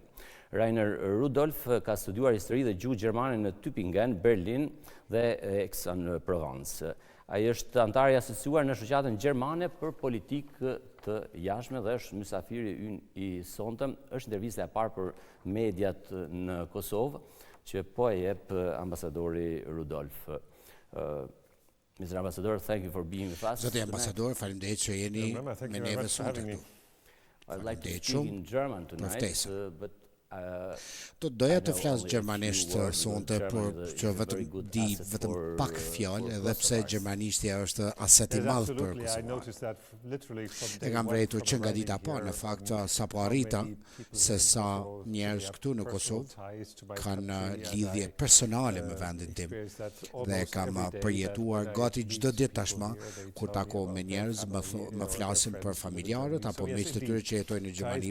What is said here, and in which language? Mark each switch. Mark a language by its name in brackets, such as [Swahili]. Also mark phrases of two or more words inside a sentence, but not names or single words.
[Albanian] Rainer Rudolph ka studiuar histori dhe gjuhë gjermane në Tübingen, Berlin dhe Aix-en-Provence. Ai është antar i asociuar në shoqatën gjermane për politikë të jashtme dhe është mysafiri ynë i sonte. Është intervista e parë për mediat në Kosovë që po e jep ambasadori Rudolph. [English] Mr. Ambassador, thank you for being with us. [Albanian] Zoti ambasador, faleminderit që jeni me neve sonte këtu. [English] I'd like to speak in German tonight, but [Albanian] Do doja të flas gjermanisht sonte, por që vetëm pak fjalë, edhe pse gjermanishtja është aset i madh për Kosovën. E kam vërejtur që nga dita parë, në fakt, sapo arrita se sa njerëz këtu në Kosovë kanë lidhje personale me vendin tim dhe kam përjetuar gati çdo ditë tashmë kur takohem me njerëz, më flasin për familjarët apo miqtë e tyre që jetojnë në Gjermani.